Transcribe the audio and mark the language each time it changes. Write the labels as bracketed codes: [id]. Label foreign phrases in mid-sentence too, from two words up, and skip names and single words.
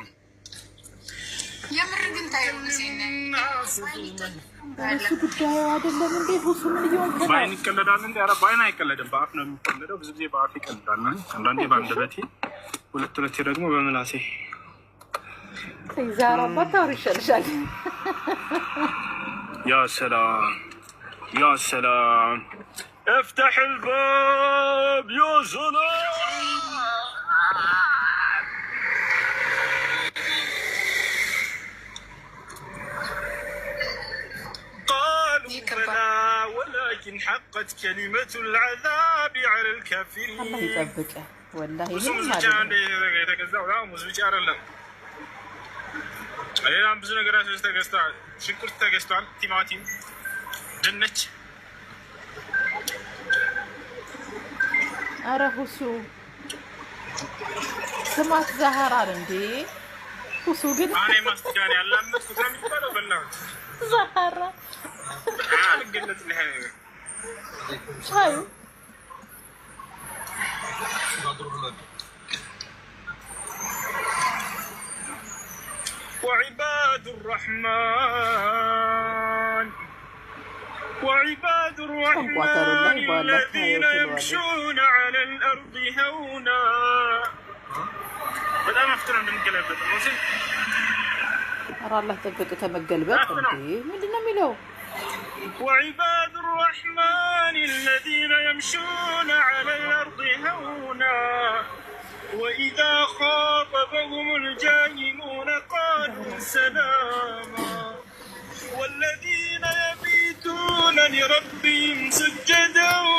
[am] የምር ግን ታየው ሲነ እሱ ጉዳዩ አይደለም እንዴ ሁሱ ምን ይሆን ከዛ ባይን ይቀለዳል እንዴ ኧረ ባይን አይቀለድም በአፍ ነው የሚቀለደው ብዙ ጊዜ በአፍ ይቀልዳል አንዳንዴ በአንደበቴ ሁለት ደግሞ በምላሴ ዛራ ባታውሪ ይሻልሻል። [ar] يا سلام يا سلام افتح الباب يا سلام. قالوا بلى ولكن حقت كلمة العذاب على الكافرين. الله يطبقه والله [am] ሌላም ብዙ ነገራቶች ተገዝተዋል። ሽንኩርት ተገዝቷል፣ ቲማቲም፣ ድንች። ኧረ ሁሱ ስማት ዛህራን እንዴ ሁሱ ግን እኔ ማስቲካን ያላመጥኩት ነው የሚባለው። በላሁት ዛህራ አልገለጽልህ ሻዩ [ar] وعباد الرحمن الذين يمشون على الأرض هونا. [am] በጣም አፍጥረን እንደምንገለበጥ ነው ሲል ኧረ አላህ ጠብቅ ተመገልበጥ እንዴ ምንድነው የሚለው? [ar] وعباد الرحمن الذين يمشون على الأرض هونا وإذا خاطبهم الجاهلون قالوا سلاما والذين يبيتون لربهم سجدا